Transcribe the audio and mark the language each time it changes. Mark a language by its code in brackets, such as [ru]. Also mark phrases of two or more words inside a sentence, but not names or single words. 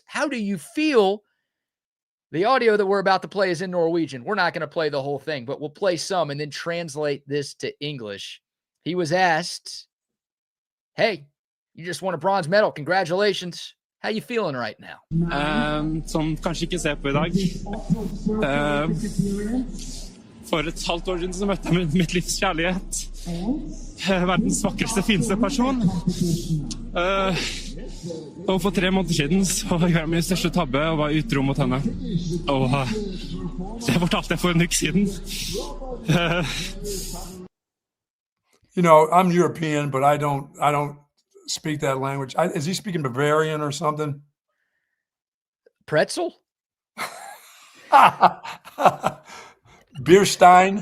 [en] How do you feel? The audio that we're about to play is in Norwegian. We're not going to play the whole thing, but we'll play some and then translate this to English. He was asked, hey, you just won a bronze medal. Congratulations. How you feeling right now? [no] Som kanskje ikke ser på I dag. For et halvt år siden så møtte jeg mitt livs kjærlighet. Verdens vakreste, fineste person. Og for 3 måneder siden så gjorde jeg min største tabbe og var utro mot henne. Og det fortalte jeg for en uke siden. [en] You know, I'm European, but I don't speak that language. Is he speaking Bavarian or something? Pretzel? Bierstein?